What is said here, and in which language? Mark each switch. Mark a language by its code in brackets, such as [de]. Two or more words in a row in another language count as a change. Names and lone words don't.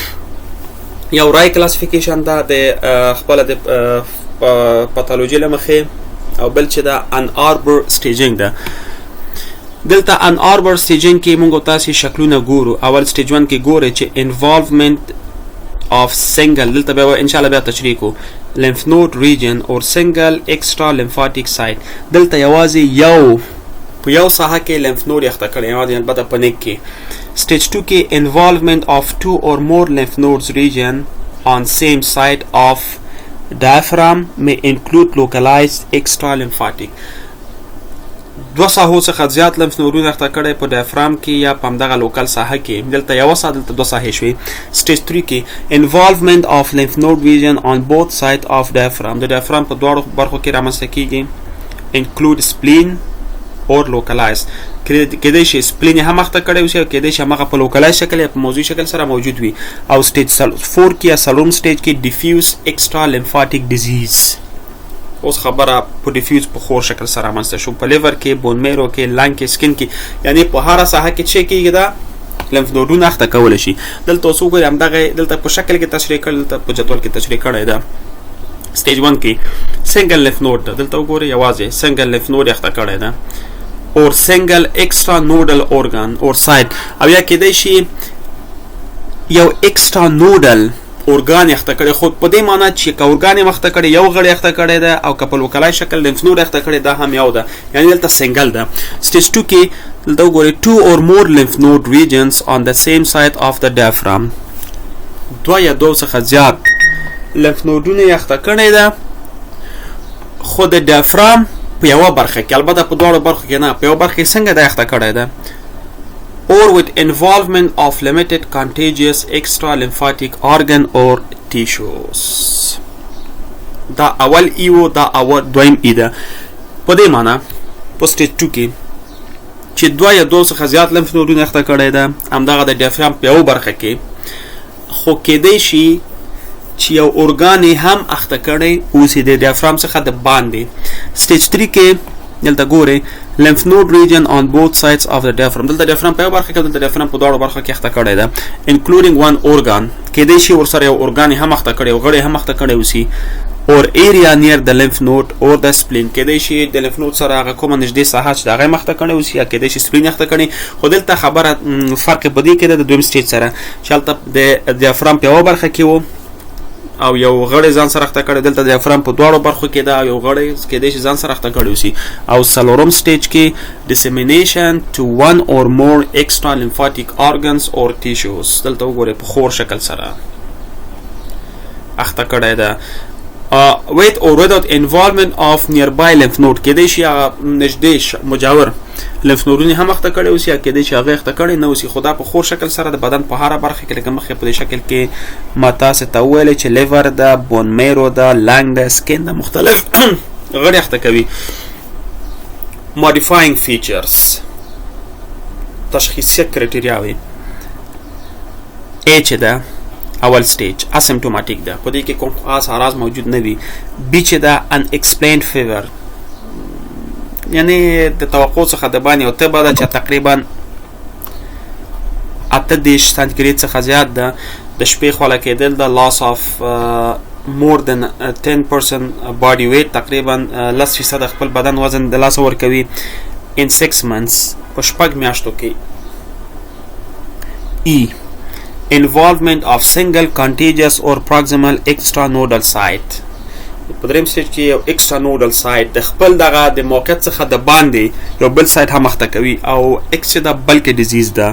[ps] یو رای کلاسیفیکیشن ده د خپله د پاتالوجي له مخې، او بل چې ده ان آربر سټیجنګ ده. دلته ان آربر سټیجنګ کې موږ تاسې شکلونه ګورو. اول سټیج 1 کې ګورئ چې [en] involvement of single [ps] دلته به [ar] ان شاء الله [ps] بیا تشریح کو [en] lymph node region or single extra lymphatic site. [ps] دلته یوازې یو په یو ساحه کې [en] lymph node [ps] یخته کړی، یوازې البته په نیک کې. [en] stage 2 کې involvement of 2 or more lymph nodes region on same site of diaphragm may include localized extra lymphatic. [ps] دو ساحو څخه زیات لمف نودونه اخته کړی په ډایفرام کې یا په همدغه لوکل ساحه کې. دلته یوه ساحه، دلته دوه ساحې شوې. سټیج 3 کې [en] involvement of lymph node region on both sides of diaphragm. [ps] د ډایفرام په دواړو برخو کې رامنځته کیږي. [en] include spleen or localized. [ps] کېدای شي سپلین هم اخته کړی اوسي او کېدای شي همغه په لوکلایز شکل یا په موضوعي شکل سره موجود وي. او سټیج 4 کې یا څلورم سټیج کې [en] diffuse extra lymphatic disease. [ps] اوس خبره په ډیفیوز په خور شکل سره رامنځته شو په لیور کې، [en] bone marrow [ps] کې، لنګ کې، سکن کې، یعنی په هره ساحه کې چې کېږي دا لمف نودونه اخته کولی شي. دلته اوس وګورئ همدغه دلته په شکل کې تشریح کړل، دلته په جدول کې تشریح کړی ده. سټیج 1 کې [en] single lymph node [ps] ده، دلته وګورئ یوازې [en] single lymph node [ps] اخته کړی ده. [en] or single extra nodal organ or site, [ps] او یا کېدای شي یو [en] extra nodal organ [ps] اخته کړي. خو په دې معنی چې که اورګان یې اخته کړي یو غړی اخته کړی ده او که په لوکلای شکل [en] lymph node [ps] اخته کړي دا هم یو ده، یعنی دلته سنګل ده. سټیج 2 کې دلته وګورئ [en] 2 or more lymph node regions on the same side of the diaphragm. [ps] دوه یا دو څخه زیات لمف نودونه یې اخته کړی ده خو د ډایفرام په یوه برخه کې، البته په دواړو برخو کې نه، په یوه برخه کې څنګه دا اخته کړی ده. [en] or with involvement of limited contagious extra lymphatic organ or tissues. [ps] دا اول ایو، دا اول دویم ای ده. په دې معنی په سټیج 2 کې چې دوه یا دو څخه زیات لمف نودونه اخته کړی ده همدغه د ډایفرام په یوه برخه کې، خو کېدای شي چې یو اورګان یې هم اخته کړی اوسي د ډایفرام څخه د باندې. سټیج 3 کې دلته ګورئ [en] lymph node region on both sides of the diaphragm. [ps] دلته ډایفرام په یو برخه کې، دلته ډایفرام په دواړو برخو کې اخته کړی ده. [en] including one organ، [ps] کېدای شي ورسره یو اورګان هم اخته کړی، یو غړی هم اخته کړی اوسي. [en] or area near the lymph node or the spleen، [ps] کېدای شي د [en] lymph node [ps] سره هغه کومه نږدې ساحه چې د هغه هم اخته کړی اوسي، یا کېدای شي سپلین اخته کړی. خو دلته خبره فرق په دې کې ده د دویم سټیج سره چې هلته د ډایفرام په یوه برخه کې و او یو غړی ځان سره اخته کړی، دلته د ډایفرام په دواړو برخو کې ده او یو غړی کېدای شي ځان سره اخته کړی اوسي. او څلورم سټیج کې [en] dissemination to one or more extra lymphatic organs or tissues. [ps] دلته وګورئ په خور شکل سره اخته کړی ده. [en] with or without involvement of nearby lymph node، [ps] کېدای شي هغه نږدې مجاور لمف نودونه هم اخته کړی اوسي، یا کېدای شي هغه اخته کړی نه اوسي، خو دا په خور شکل سره د بدن په هره برخه کې لکه مخکې په دې شکل کې ما تاسې ته وویلې چې لیور ده، [en] bone marrow [ps] ده، لنګ ده، سکن ده، مختلف غړي اخته کوي. [en] modifying features، [ps] تشخیصیه کرایټیریاوې. A چې ده اول سټیج اسیمپټوماټیک ده، په دې کې کوم خاص اعراض موجود نه وي. [en] B [ps] چې ده [en] unexplained fever، [ps] یعنی د توقع څخه د باندې او تبه ده چې تقریبا 38 سانتیګریډ څخه زیات ده. د شپې خوله کېدل ده. [en] loss of more than 10% body weight، [ps] تقریبا 10% خپل بدن وزن د لاسه ورکوي. [en] in 6 months [ps] په شپږ میاشتو کې. [en] E involvement of single contagious or proximal extranodal site. [ps] په دریم سټیج کې یو [en] extranodal site [ps] د خپل دغه د موقعیت څخه د باندې یو بل سایت هم مخته کوي او اکس د بلکې ډیزیز ده.